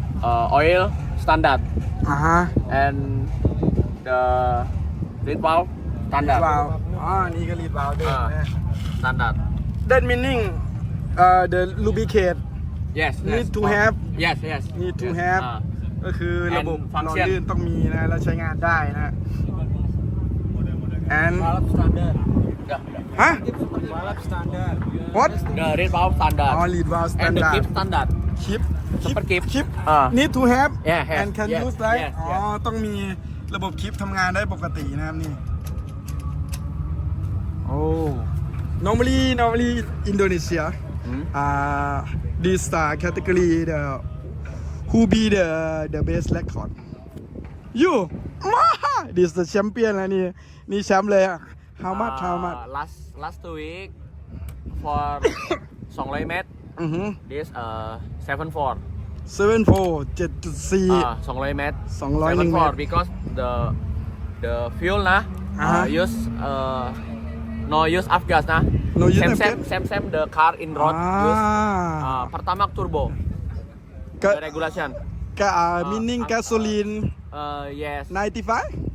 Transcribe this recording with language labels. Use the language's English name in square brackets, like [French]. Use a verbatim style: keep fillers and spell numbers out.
[English] uh, oil standard อ่าฮะ and the lead valve [Thai] รีด [English] standard [Thai] วาล์วอ๋อ นี่ก็รีดวาล์วด้วย อ่า นะ [English] standard That meaning uh, the lubricate yes yes. Need to have yes yes need to yes. have Uh, [Thai] ก็คือระบบ [English] And [Thai] หล่อ [English] function [Thai] ลื่นต้องมีนะ แล้วใช้งานได้นะ and [English] valve standard yeah. ฮะ what the red valve standard all lead valve and the standard tip standard keep Super keep. keep Ah. need to have Yeah, have. and can Yes, use right yes, อ๋อ yes. [Thai] ต้องมีระบบคลิปทำงานได้ปกตินะครับนี่ โอ้ [English] normally normally Indonesia Hmm. uh this uh, category the who be the the best record you มา this the champion [Thai] นะนี่นี่แชมป์เลยอะ [English] how much how Uh, much last last two week for สองร้อย เมตร อือหือ this uh seventy-four [Thai] เจ็ดจุดสี่ uh สองร้อย เมตร สองร้อยหนึ่งเมตร [English] seventy-four because the the fuel นะ Ah. uh, use uh no use Afgas นะ No use same Afgas. same same same the car in road use uh, pertama turbo Ke- the regulation Ga- uh, Uh, meaning uh, gasoline uh yes ninety-five